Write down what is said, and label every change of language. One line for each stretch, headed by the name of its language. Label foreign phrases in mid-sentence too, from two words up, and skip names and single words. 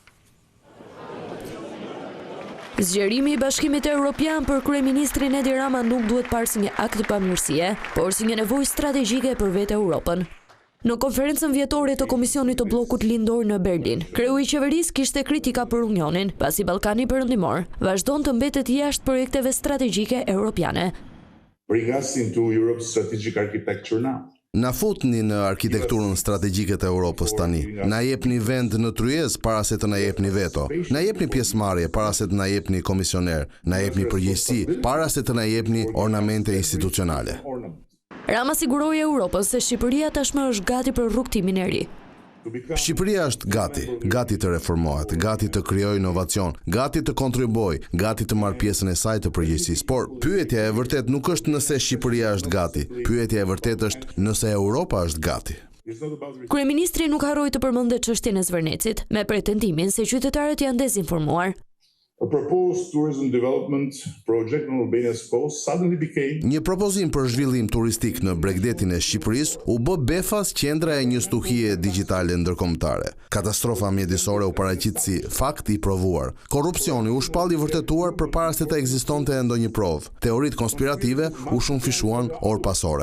Albanian: Zgjerimi i Bashkimit Evropian për Kryeministrin Edi Rama nuk duhet parë si një akt pammirësie, por si një nevojë strategjike për vetë Europën. Në konferencën vjetore të Komisionit të Bllokut Lindor në Berlin, kreu i qeverisë kishte kritika për Unionin, pasi Ballkani Perëndimor vazhdon të mbetet jashtë projekteve strategjike europiane.
English: Bring us into Europe's strategic architecture now.
Albanian: Na futni në arkitekturën strategjike të Europës tani. Na jepni vend në tryezë para se të na jepni veto. Na jepni pjesëmarrje para se të na jepni komisioner. Na jepni përgjegjësi para se të na jepni ornamente institucionale. Rama siguroi Europës se Shqipëria tashmë është gati për rrugtimin e ri. Shqipëria është gati të reformohet, gati të krijojë inovacion, gati të kontribuojë, gati të marrë pjesën e saj të përgjegjësisë. Por pyetja e vërtet nuk është nëse Shqipëria është gati, pyetja e vërtet është nëse Europa është gati. Kryeministri nuk harroi të përmendë çështjen e Zvërnecit, me pretendimin se qytetarët janë dezinformuar.
English: A proposed tourism development project on Albania's coast suddenly became
Albanian: Një propozim për zhvillim turistik në bregdetin e Shqipërisë u bë befas qendra e një stuhie digjitale ndërkombëtare. Katastrofa mjedisore u paraqit si fakt i provuar. Korrupsioni u shpalli vërtetuar përpara se të ekzistonte ndonjë provë. Teoritë konspirative u shumëfishuan orë pas ore.